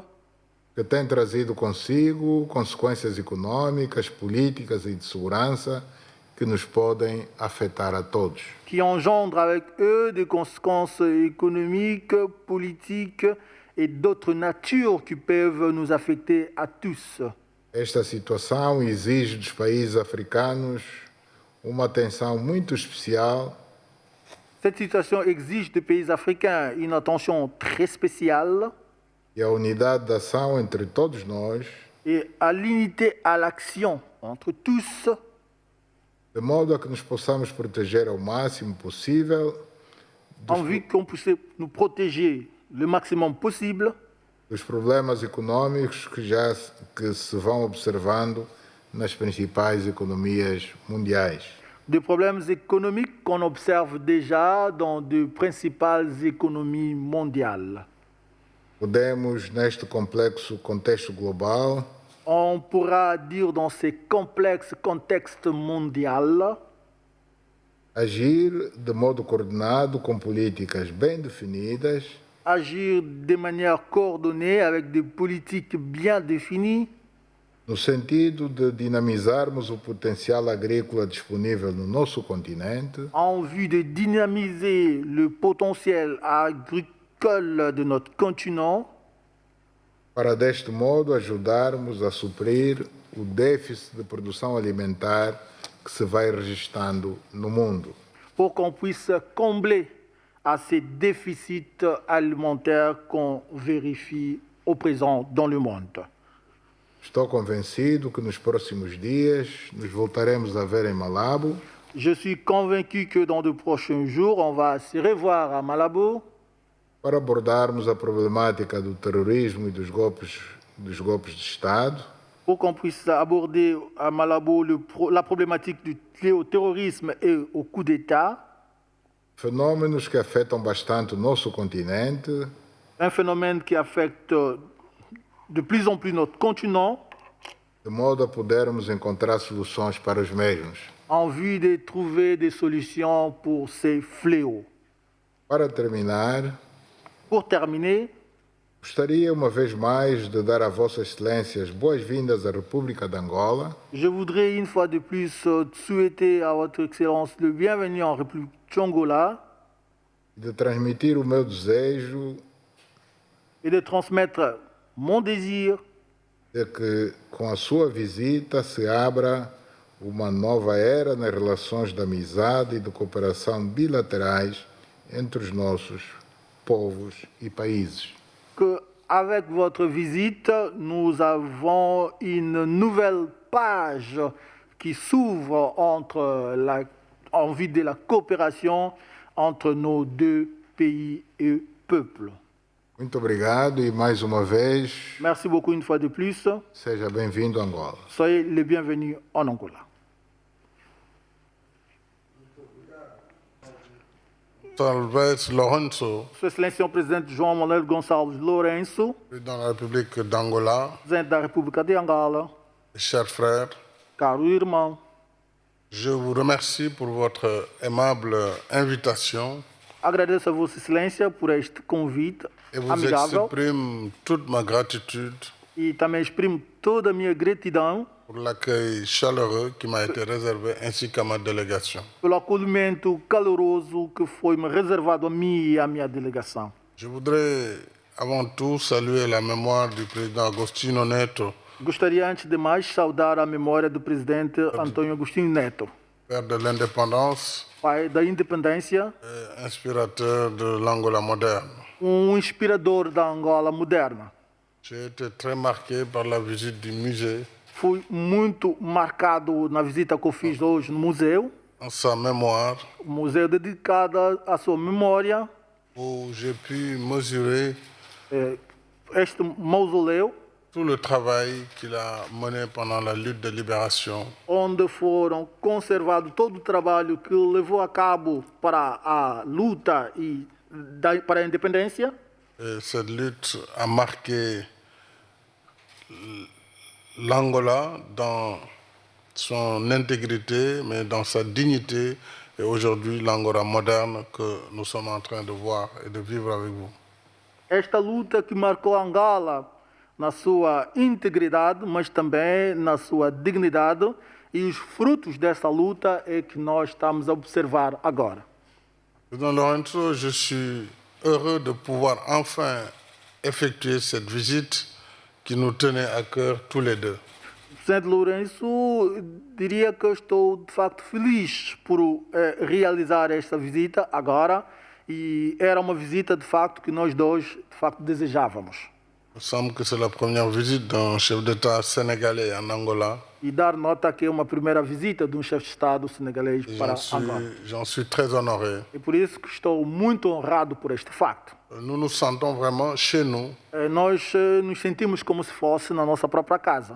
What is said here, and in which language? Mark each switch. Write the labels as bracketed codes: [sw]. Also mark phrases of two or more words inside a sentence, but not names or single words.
[pt] que têm trazido consigo consequências econômicas, políticas e de segurança que nos podem afetar a todos. [fr] qui engendrent avec eux des conséquences économiques, politiques et d'autres natures qui peuvent nous affecter à tous. [pt] Esta situação exige dos países africanos uma atenção muito especial [fr] Cette situation exige des pays africains une attention très spéciale [pt] e a unidade de ação entre todos nós, [fr] et à l'unité à l'action entre tous, [pt] de modo a que nos possamos proteger ao máximo possível [fr] en vue qu'on puisse nous protéger le maximum possible [pt] dos problemas econômicos que se vão observando nas principais economias mundiais. [fr] des problèmes économiques qu'on observe déjà dans de principales économies mondiales. [pt] Podemos, neste complexo contexto global, [fr] On pourra dire dans ces complexes contextes mondiaux, [pt] agir de modo coordenado com políticas bem definidas [fr] agir de manière coordonnée avec des politiques bien définies [pt] no sentido de dinamizarmos o potencial agrícola disponível no nosso continente, [fr] en vue de dynamiser le potentiel agricole de notre continent [pt] para deste modo ajudarmos a suprir o déficit de produção alimentar que se vai registrando no mundo. [fr] pour qu'on puisse combler à ces déficits alimentaires qu'on vérifie au présent dans le monde. [pt] Estou convencido que nos próximos dias nos voltaremos a ver em Malabo [fr] Je suis convaincu que dans de prochains jours, on va se revoir à Malabo [pt] para abordarmos a problemática do terrorismo e dos golpes de Estado, [fr] pour qu'on puisse aborder à Malabo la problématique du terrorisme et au coup d'État, [pt] fenômenos que afetam bastante o nosso continente [fr] un phénomène qui affecte de plus en plus notre continent, [pt] de modo a podermos encontrar soluções para os mesmos. [fr] en vue de trouver des solutions pour ces fléaux. [pt] Para terminar, [fr] Pour terminer, [pt] gostaria uma vez mais de dar a Vossa Excelência as boas-vindas à República de Angola [fr] je voudrais une fois de plus souhaiter à Votre Excellence le bienvenu en République d'Angola [pt] e de transmitir o meu desejo [fr] et de transmettre mon désir [pt] de que, com a sua visita, se abra uma nova era nas relações de amizade e de cooperação bilaterais entre os nossos povos e países. [fr] qu'avec votre visite, nous avons une nouvelle page qui s'ouvre en vue de la coopération entre nos deux pays et peuples. [pt] Muito obrigado e mais uma vez, [fr] Merci beaucoup une fois de plus. [pt] seja bem-vindo a Angola. [fr] Soyez les bienvenus en Angola. [pt] Salves Lourenço, Sua Excelência o Presidente João Manuel Gonçalves Lourenço, [fr] président de la République d'Angola, [pt] Presidente da República de Angola, [fr] chers frères, [pt] caro irmão, [fr] je vous remercie pour votre aimable invitation [pt] agradeço a Vossa Excelência por este convite [fr] et vous [pt] amigável [fr] exprime toute ma gratitude [pt] e também exprimo toda a minha gratidão [fr] pour l'accueil chaleureux qui m'a été réservé ainsi qu'à ma délégation. [pt] pelo acolhimento caloroso que foi-me reservado a mim e à minha delegação. [fr] Je voudrais avant tout saluer la mémoire du président Agostinho Neto, [pt] Gostaria, antes de mais, saudar a memória do presidente Antônio Agostinho Neto, [fr] père de l'indépendance [pt] pai da independência, [fr] et inspirateur de l'Angola moderne. [pt] Inspirador da Angola moderna. [fr] J'ai été très marqué par la visite du musée [pt] Fui muito marcado na visita que eu fiz hoje no museu, [fr] en sa mémoire, [pt] museu dedicado à sua memória, [fr] où j'ai pu mesurer [pt] este mausoléu, [fr] tout le travail qu'il a mené pendant la lutte de libération, [pt] onde foram conservados todo o trabalho que levou a cabo para a luta para a independência. [fr] et cette lutte a marqué l'Angola dans son intégrité, mais dans sa dignité, et aujourd'hui l'Angola moderne que nous sommes en train de voir et de vivre avec vous. [pt] Esta luta que marcou Angola na sua integridade, mas também na sua dignidade, e os frutos dessa luta é que nós estamos a observar agora. [fr] Président Lourenço, je suis heureux de pouvoir enfin effectuer cette visite qui nous tenait à cœur tous les deux. [pt] Presidente Lourenço, diria que eu estou de facto feliz por realizar esta visita agora, e era uma visita de facto que nós dois de facto desejávamos. [fr] Il me semble que c'est la première visite d'un chef d'État sénégalais en Angola. [pt] E dar nota que é uma primeira visita de um chefe de Estado senegalês para Angola. [fr] J'en suis très honoré. [pt] E por isso que estou muito honrado por este facto. [fr] Nous nous sentons vraiment chez nous. [pt] Nós nos sentimos como se fosse na nossa própria casa.